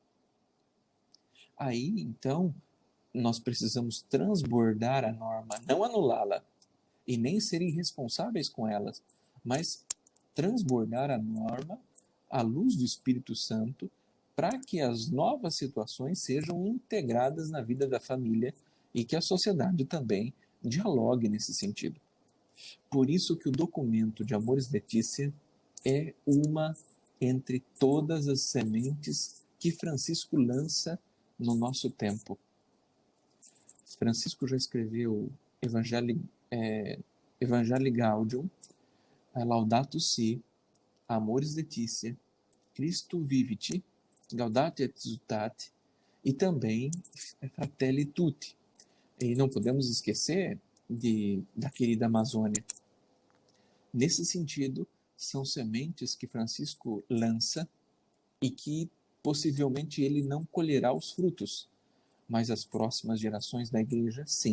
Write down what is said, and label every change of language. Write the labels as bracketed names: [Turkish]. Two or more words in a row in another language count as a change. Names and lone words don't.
[Portuguese] Aí, então, nós precisamos transbordar a norma, não anulá-la e nem ser irresponsáveis com elas, mas transbordar a norma à luz do Espírito Santo para que as novas situações sejam integradas na vida da família e que a sociedade também dialogue nesse sentido. Por isso que o documento de Amoris Laetitia é uma entre todas as sementes que Francisco lança no nosso tempo. Francisco já escreveu Evangelii Gaudium, Laudato Si, Amoris Laetitia, Christu Vivit, Gaudete et Exsultate, e também Fratelli Tutti, E não podemos esquecer da querida Amazônia. Nesse sentido, são sementes que Francisco lança e que possivelmente ele não colherá os frutos, mas as próximas gerações da igreja, sim.